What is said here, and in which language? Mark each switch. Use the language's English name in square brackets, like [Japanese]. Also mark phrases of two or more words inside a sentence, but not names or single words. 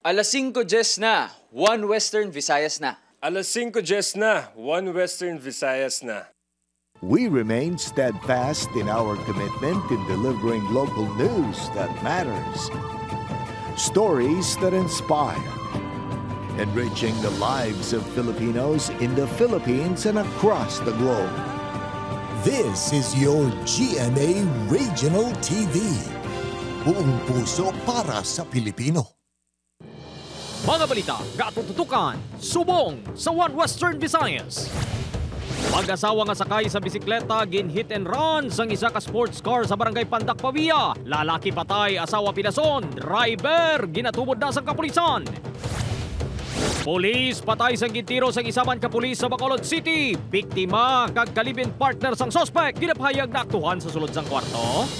[Hiligaynon] Alas 5:10 na, One Western Visayas na. Alas 5:10 na, One Western Visayas na. [English] We remain steadfast in our commitment in delivering local news that matters. Stories that inspire. Enriching the lives of Filipinos in the Philippines and across the globe. This is your GMA Regional TV. [Filipino] Buong puso para sa Pilipino. [Hiligaynon] Mga balita, gatututukan, subong sa One Western Visayas. Mag-asawa nga sakay sa bisikleta, gin- [English] hit and run [Hiligaynon] sang isa ka [English] sports car [Hiligaynon] sa barangay Pandak, Pavia. Lalaki patay, asawa pinason, driver, ginatubod na sa kapulisan. Pulis patay sang gintiro sang isa man ka pulis sa Bacolod City. Biktima kag kalibin partner sang sospek, ginapahayag na aktuhan sa sulod sang kwarto.